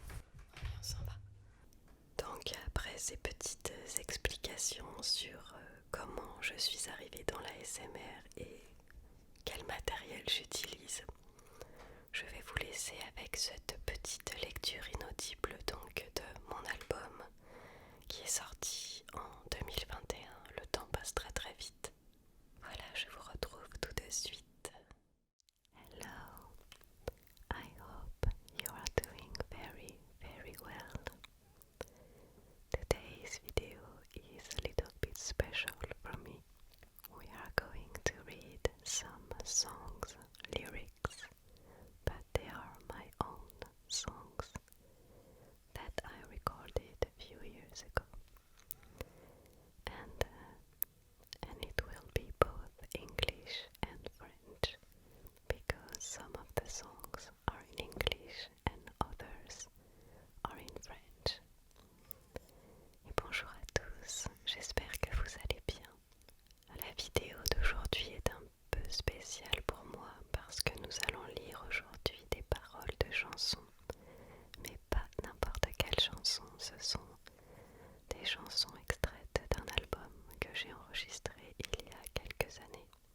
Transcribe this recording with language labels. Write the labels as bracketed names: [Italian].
[French] Oui, on s'en va. Donc après ces petites explications sur comment je suis arrivée dans l'ASMR et quel matériel j'utilise, je vais vous laisser avec cette petite lecture inaudible donc de mon album qui est sorti en 2021. Le temps passe très très vite. Voilà, je vous retrouve tout de suite. [English] Hello, I hope you are doing very very well. Today's video is a little bit special for me. We are going to read some songs, lyrics, but they are my own songs that I recorded a few years ago. And it will be both English and French, because some of the songs are in English and others are in French. [French] Et bonjour à tous, j'espère que vous allez bien. La vidéo d'aujourd'hui est un peu spéciale pour moi parce que nous allons lire aujourd'hui des paroles de chansons, mais pas n'importe quelle chanson, ce sont des chansons extraites d'un album que j'ai enregistré il y a quelques années.